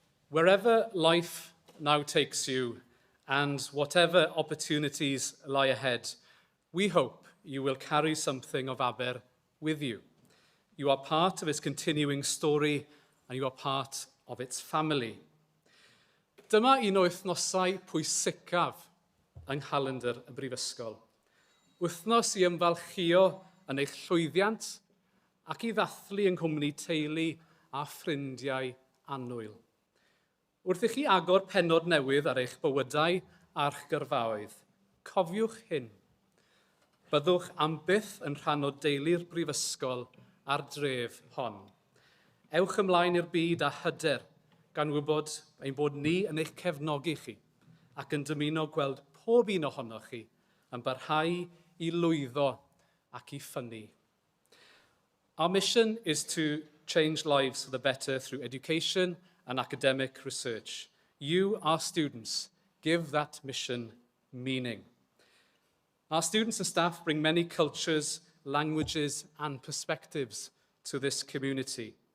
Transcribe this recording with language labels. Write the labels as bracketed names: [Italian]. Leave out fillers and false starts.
[English] Wherever life now takes you and whatever opportunities lie ahead, we hope you will carry something of Aber with you. You are part of its continuing story and you are part of its family. [Welsh] Dyma un o wythnosau pwysicaf yng nghalendr y Brifysgol. Wythnos i ymfalchio yn eich llwyddiant ac i ddathlu yng nghwmni teulu a ffrindiau annwyl. Wrth i chi agor pennod newydd ar eich bywydau a'ch gyrfaoedd, cofiwch hyn. Byddwch am byth yn rhan o deulu'r Brifysgol a'r dref hon. Ewch ymlaen i'r byd a hyder gan wybod ein bod ni yn eich cefnogi chi ac yn dymuno gweld pob un ohonoch chi yn barhau i lwyddo ac i ffynnu. [English] Our mission is to change lives for the better through education and academic research. You, our students, give that mission meaning. Our students and staff bring many cultures, languages and perspectives to this community.